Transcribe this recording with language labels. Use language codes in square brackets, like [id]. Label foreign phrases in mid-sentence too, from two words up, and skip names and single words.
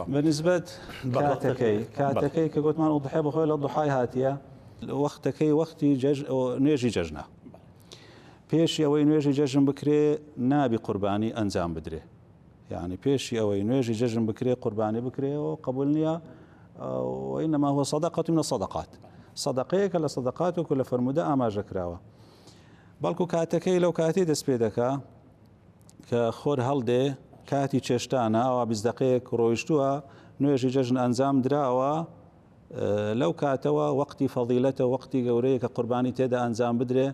[ckb] بەنسبەت کاتەکەی کە گوتمان ئوضحیە بەخۆی لە دوحای هاتیە، وەختەکەی وەختی نوێژی جەژنە. پێشی ئەوەی نوێژی جەژن بکرێ نابی قوربانی ئەنجام بدرێ، یعنی پێشی ئەوەی نوێژی جەژن بکرێ قوربانی بکرێەوە قبول نییە. [ar] وإنما هو صدقة من الصدقات، [ckb] صدقەیەکە لە صدقات و لە فرموودە ئاماژە کراوە. بەڵکو کاتەکەی لەو کاتی دەست پێ دەکا کە خۆر هەڵدێ کاتی چێشتانە، ئەوە 20 دقەیەک ڕۆیشتووە نوێژی جەژن ئەنجام دراوە، لەو کاتەوە وەقتی فەضیلەتە، وەقتی گەورەیە کە قوربانی تێدا ئەنجام بدرێ.